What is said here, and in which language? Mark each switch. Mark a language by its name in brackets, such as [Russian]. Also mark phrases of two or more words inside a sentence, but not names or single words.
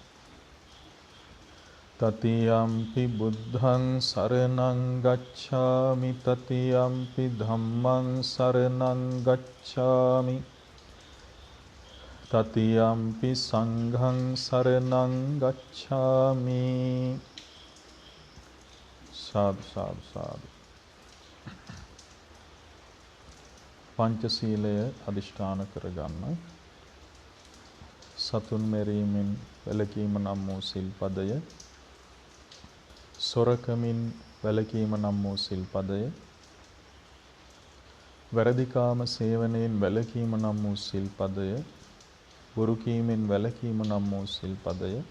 [Pali] තතියම්පි බුද්ධං සරණං ගච්ඡාමි තතියම්පි ධම්මං සරණං ගච්ඡාමි තතියම්පි සංඝං සරණං ගච්ඡාමි. සාදු සාදු සාදු. [Sinhala] පංචශීලය අදිෂ්ඨාන කරගන්න. සතුන් මෙරීමෙන් වැළකීම නම් වූ සිල්පදය, සොරකමින් වැළකීම නම් වූ සිල්පදය, වැරදිකාම සේවනයෙන් වැළකීම නම් වූ සිල්පදය, බොරු කීමෙන් වැළකීම නම් වූ සිල්පදය,